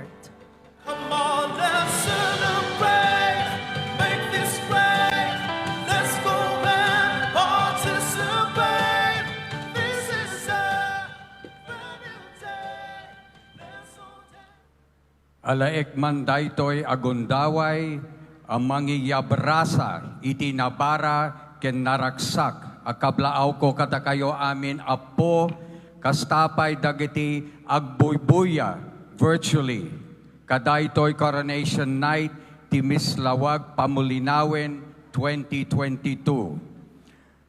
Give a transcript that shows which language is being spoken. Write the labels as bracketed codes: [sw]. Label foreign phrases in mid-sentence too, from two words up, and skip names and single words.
[en] Come on, let's celebrate, make this great. Let's go and participate. This is a brand new day. Let's all dance. [ilo] Alaek man daytoy agundaway, ang mangiyabrasa, itinabara, ken naraksak, akablaaw ko kada kayo amin apo, kastapay dagiti agbuybuya virtually. Kadaytoy Coronation Night, ti Mislawag Pamulinawen 2022.